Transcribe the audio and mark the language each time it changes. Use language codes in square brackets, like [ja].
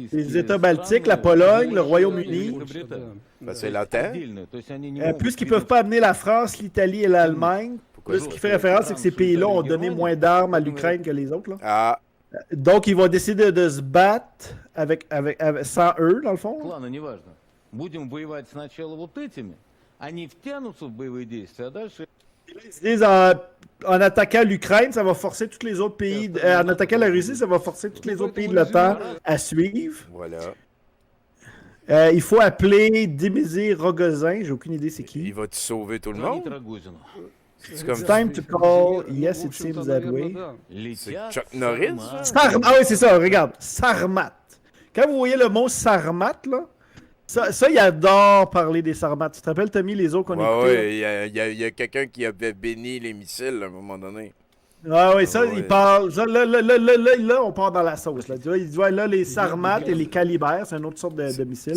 [fr] Les États baltiques, la Pologne, le Royaume-Uni. Ben, c'est l'OTAN. Puisqu'ils ne peuvent pas amener la France, l'Italie et l'Allemagne, ce qui fait référence, c'est que ces pays-là ont donné moins d'armes à l'Ukraine que les autres. Là. Ah. Donc, ils vont décider de se battre sans eux, dans le fond. [ru] Будем воевать сначала вот этими, они втянутся в боевые действия, а дальше... [fr] Ils disent en attaquant l'Ukraine, ça va forcer tous les autres pays... en attaquant la Russie, ça va forcer tous les autres pays de l'OTAN à suivre. Voilà. Il faut appeler Dimitri Rogozin, j'ai aucune idée c'est qui. Il va-tu sauver tout le monde? [en] It's time to call, yes it seems that way. [fr] C'est Chuck Norris? Ah oui, c'est ça, regarde, Sarmat. Quand vous voyez le mot Sarmat, là, ça, il adore parler des Sarmates. Tu te rappelles, Tommy, les autres qu'on écoutait? Oui, il y a quelqu'un qui avait béni les missiles à un moment donné. Ah oui, ça, il parle... Ça, là, on part dans la sauce. Là, tu vois, il dit, là, les Sarmates et les Calibers, c'est une autre sorte de missiles.